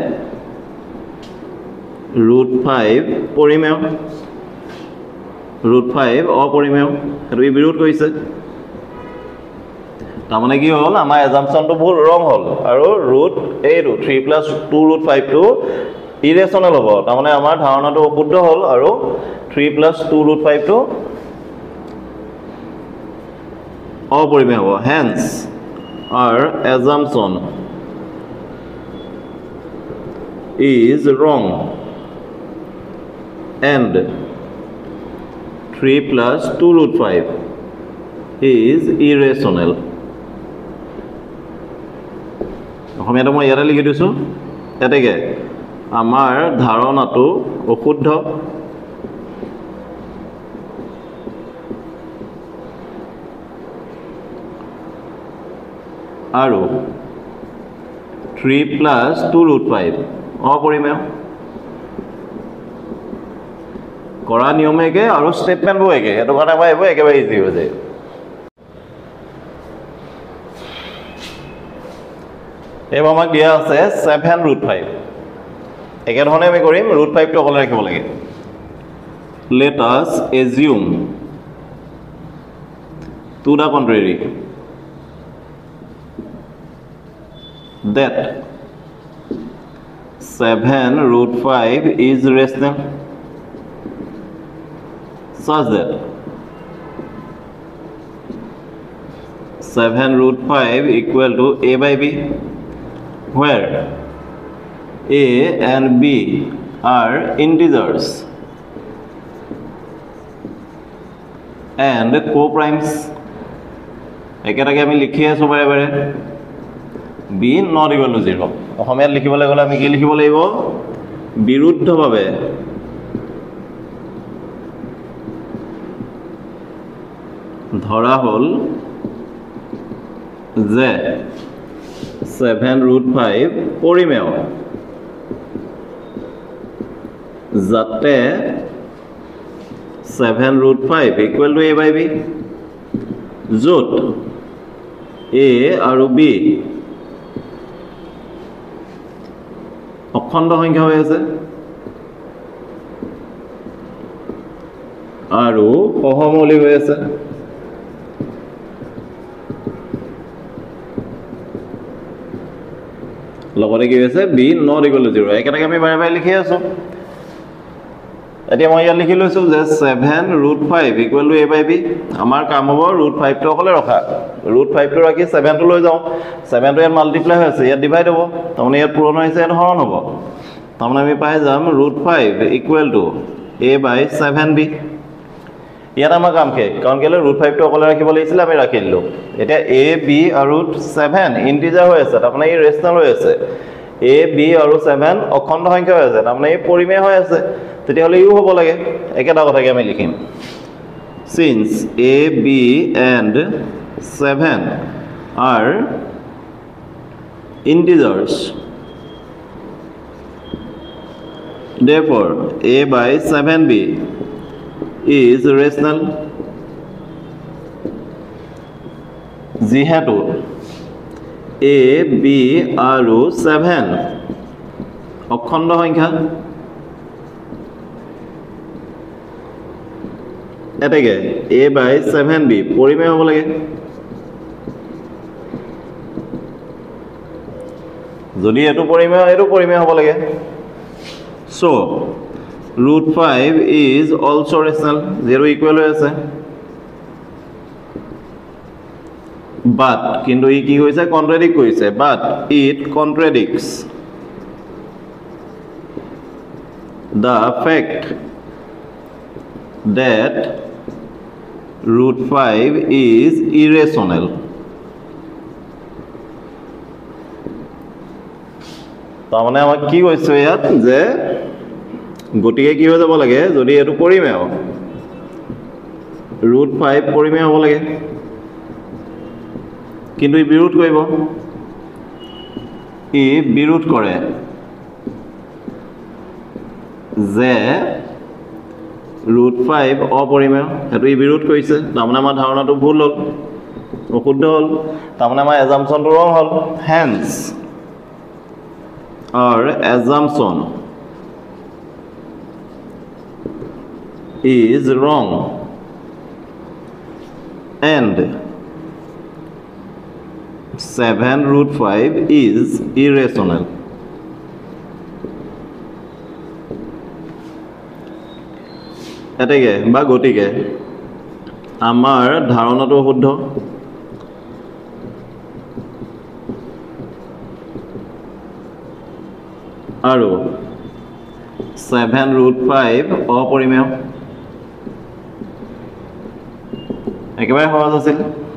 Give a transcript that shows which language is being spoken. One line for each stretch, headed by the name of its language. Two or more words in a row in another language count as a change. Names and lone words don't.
Assamese: root 5 পৰিমেয় root 5 অপৰিমেয় এটো ই বিৰোধ কৰিছে তামানে কি হল আমাৰ অ্যাজাম্পশনটো ভুল ৰং হল আৰু root 3 plus 2 root 5 টো ইৰেচনেল হ'ব তামানে আমাৰ ধাৰণাটো অশুদ্ধ হল আৰু 3 plus 2 root 5 টো অপৰিমেয় হ'ব
English: hence our assumption is wrong and 3 plus 2 root 5 is irrational.
Assamese: অসমীয়াটো মই ইয়াতে লিখি দিছো এতেকে আমাৰ ধাৰণাটো অশুদ্ধ আৰু 3 plus 2 root 5 অপৰিমেয় কৰা নিয়মে একে আৰু স্টেটমেন্টও একে এটো কথা পাইব একেবাৰে ইজি হৈ যায় এবাৰ আমাক দিয়া আছে 7 root 5 একে ধৰণে আমি কৰিম root 5 টো অকলে ৰাখিব লাগে
English: let us assume to the contrary that 7 root 5 is rational such that 7 root 5 equal to a by b where a and b are integers and co-primes
Assamese: একেটাকে আমি লিখি আছো বাৰে বাৰে
English: b not equal to 0
Assamese: অসমীয়াত লিখিবলৈ গলে আমি কি লিখিব লাগিব বিৰুদ্ধভাৱে ধৰা হল যে 7 root 5 পৰিমেয় যাতে 7 root 5
English: equal to a by b
Assamese: যত a আৰু b অখণ্ড সংখ্যা হৈ আছে আৰু সহমৌলিক হৈ আছে লগতে কি হৈছে
English: b not equal to 0
Assamese: একেটাকে আমি বাৰে বাৰে লিখি আছো এতিয়া মই ইয়াত লিখি লৈছো যে 7 root 5
English: equal to a by b
Assamese: আমাৰ কাম হ'ব root 5 টো অকলে ৰখা root 5 টো ৰাখি 7 টো লৈ যাও 7 টো ইয়াত মাল্টিপ্লাই হৈছে ইয়াত ডিভাইড হ'ব তাৰমানে ইয়াত পূৰণ হৈছে এটা হৰণ হ'ব তাৰমানে আমি পাই যাম root 5
English: equal to a by 7b
Assamese: ইয়াত আমাৰ কাম কে কাৰণ কেলে root 5 টো অকলে ৰাখিব লাগিছিল আমি ৰাখিলো এতিয়া a b আৰু 7 ইন্টিজাৰ হৈ আছে তাৰমানে ই ৰেচনেল হৈ আছে a b আৰু 7 অখণ্ড সংখ্যা হৈ আছে তাৰমানে এই পৰিমেয় হৈ আছে তেতিয়াহ'লে ইউ হ'ব লাগে একেটা কথাকে আমি লিখিম
English: since a b and 7 are integers therefore a by 7b is rational
Assamese: যিহেতু a b আৰু 7 অখণ্ড সংখ্যা এটাকে a by 7b পৰিমেয় হ'ব লাগে যদি এটো পৰিমেয় হ'ব লাগে
English: so root 5 is also rational
Assamese: 0 equal হৈ আছে
English: but
Assamese: কিন্তু ই কি কৈছে কন্ট্ৰাডিক্ট কৰিছে
English: but it contradicts the fact that root 5 is irrational
Assamese: তাৰমানে আমাক কি কৈছে ইয়াত যে গতিকে কি হৈ যাব লাগে যদি এটো পৰিমেয় root 5 পৰিমেয় হ'ব লাগে কিন্তু ই বিৰোধ কৰিব ই বিৰোধ কৰে যে root 5 অপৰিমেয় এটো ই বিৰোধ কৰিছে তাৰমানে আমাৰ ধাৰণাটো ভুল হ'ল অশুদ্ধ হ'ল তাৰমানে আমাৰ
English: assumptionটো wrong
Assamese: হ'ল hence
English: our assumption is wrong and 7 root 5 is irrational
Assamese: এটাকে বা গতিকে আমাৰ ধাৰণাটো শুদ্ধ আৰু 7 root 5 অপৰিমেয় একেবাৰে সহজ আছিল